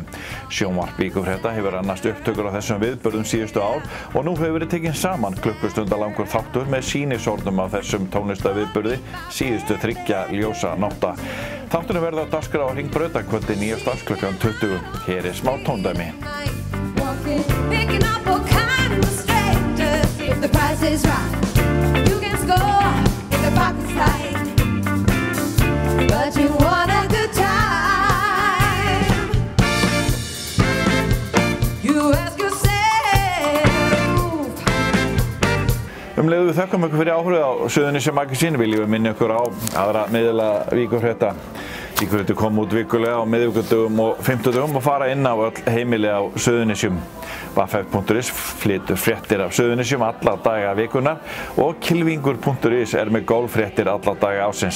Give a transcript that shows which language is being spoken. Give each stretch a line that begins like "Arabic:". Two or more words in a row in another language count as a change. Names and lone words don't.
Icelandic: Sjónvarp Víkurfrétta hefur annast upptökur á þessum viðburðum síðustu ár og nú hefur verið tekinn saman klukkustundalangur þáttur með sýnishornum af þessum tónlistarviðburði síðustu 3 ljósanótta. Þátturinn verður á dagskrá á Hringbrautarkvöldi 9. klukkan 20. Hér smá tóndæmi.
English: But you want a good time. You ask yourself.
Icelandic: Leiðu við þökkum ykkur fyrir áhrif á Suðurnesja Magazine viljum við minna ykkur á aðra miðla Víkurfrétta. Víkurfréttir kom út vikulega á miðvikudögum og fimmtudögum og fara inn á öll heimili á Suðurnesjum. Vaff.is flytur fréttir af Suðurnesjum alla daga vikunar og Kylfingur.is er með golffréttir alla daga ársins.